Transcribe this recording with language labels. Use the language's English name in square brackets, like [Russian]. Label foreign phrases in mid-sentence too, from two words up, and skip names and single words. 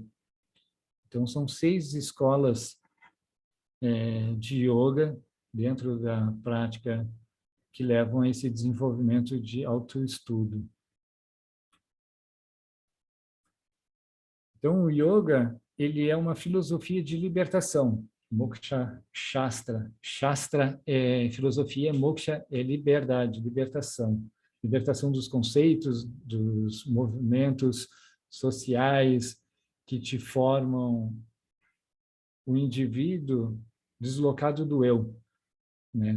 [Portuguese] Então, são 6 escolas de yoga dentro da prática que levam a esse desenvolvimento de autoestudo. Então, o yoga, ele é uma filosofia de libertação. [Sanskrit] मोक्ष शास्त्र. [Portuguese] Shastra é filosofia, moksha é liberdade, libertação. Libertação dos conceitos, dos movimentos sociais que te formam o indivíduo deslocado do eu, né?